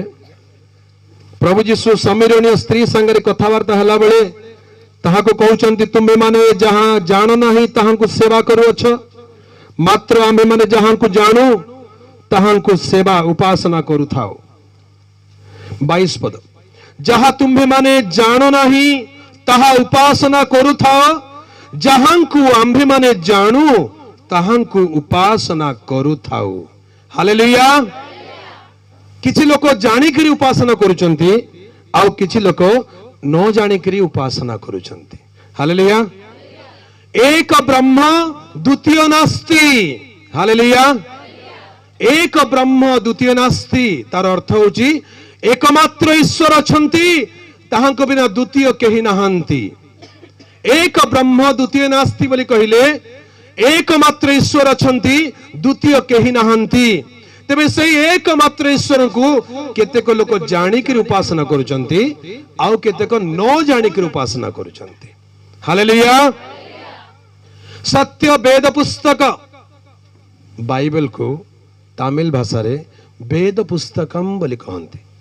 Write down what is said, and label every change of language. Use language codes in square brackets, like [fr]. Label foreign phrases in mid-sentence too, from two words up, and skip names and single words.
[or] ପ୍ରଭୁ ଯୀଶୁ ଶମିରୋଣୀୟ ସ୍ତ୍ରୀ ସଙ୍ଗେ କଥାବାର୍ତ୍ତା ହେଲା ବେଳେ ତାହା କୁ କହୁଅଛନ୍ତି ତୁମ୍ଭେ ମାନେ ଯାହା ଜାଣ ନାହିଁ ତାହା କୁ ସେବା କରୁ ଅଛ ମାତ୍ର ଆମ୍ଭେ ମାନେ ଯାହା କୁ ଜାଣୁ ତାହା କୁ ସେବା ଉପାସନା କରୁ ଥାଉ। 22 ପଦ ଯାହା ତୁମ୍ଭେ ମାନେ ଜାଣ ନାହିଁ ତାହା ଉପାସନା କରୁ ଥାଅ ଯାହା କୁ ଆମ୍ଭେ ମାନେ ଜାଣୁ ତାହା କୁ ଉପାସନା କରୁ ଥାଉ। हालेलुया। କିଛି ଲୋକ ଜାଣି କରି ଉପାସନା କରୁଛନ୍ତି ଆଉ କିଛି ଲୋକ ନ ଜାଣି କରି ଉପାସନା କରୁଛନ୍ତି। [sa] हालेलुया। एक ब्रह्म द्वितीय नास्ति। [or] हालेलुया। [sa] एक ब्रह्म द्वितीय नास्ति [or] ତାର ଅର୍ଥ ହେଉଛି ଏକମାତ୍ର ଈଶ୍ୱର ଅଛନ୍ତି ତାହାଙ୍କୁ ବିନା ଦ୍ୱିତୀୟ କେହି ନାହାନ୍ତି। [sa] एक ब्रह्म द्वितीय नास्ति [or] ବୋଲି କହିଲେ ଏକମାତ୍ର ଈଶ୍ୱର ଅଛନ୍ତି ଦ୍ୱିତୀୟ କେହି ନାହାନ୍ତି। ତେବେ ସେ ଏକମାତ୍ର ଈଶ୍ୱର କୁ କେତେକ ଲୋକ ଜାଣି କି ଉପାସନା କରୁଛନ୍ତି ଆଉ କେତେକ ନ ଜାଣି କି ଉପାସନା କରୁଛନ୍ତି। हालेलुया। ସତ୍ୟ ବେଦ ପୁସ୍ତକ ବାଇବଲ କୁ ତାମିଲ ଭାଷା ରେ [ta] வேத புஸ்தகம் [or] ବୋଲି କହନ୍ତି।